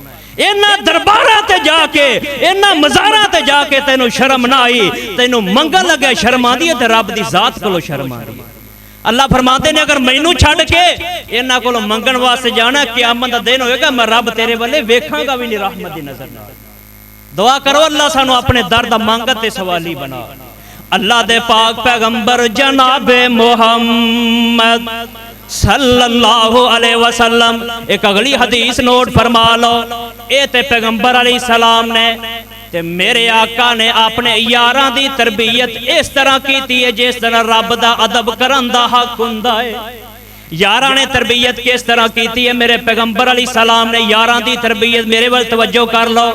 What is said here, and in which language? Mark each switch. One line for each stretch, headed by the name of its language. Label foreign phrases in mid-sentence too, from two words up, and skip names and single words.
Punjabi: انہاں درباراں تے جاکے انہاں مزاراں تے جاکے تینوں شرم نہ آئی، تینوں منگن لگے شرم آندی ہے تے رب دی ذات کولوں شرم آندی ہے. اللہ فرماتے نے اگر مینوں چھڈ کے انہاں کولوں منگن واسطے جانا قیامت دا دن ہوئےگا میں رب تیرے ولے ویکھانگا بھی نہیں رحمت دی نظر نال. دعا کرو اللہ سانوں اپنے در دا منگت تے سوالی بنا. اللہ دے پاک پیغمبر جنابِ محمد
Arabic: صلى الله عليه وسلم
Punjabi: اک اگلی حدیث نوٹ فرما لو. اے تے پیغمبر
Arabic: عليه السلام
Punjabi: نے تے میرے آقا نے اپنے یاراں دی تربیت اس طرح کی ہے جس طرح رب دا ادب کرن دا حق ہندا ہے. یاراں نے تربیت کس طرح کی ہے؟ میرے پیغمبر
Arabic: عليه السلام
Punjabi: نے یاراں دی تربیت میرے ول توجہ کر لو.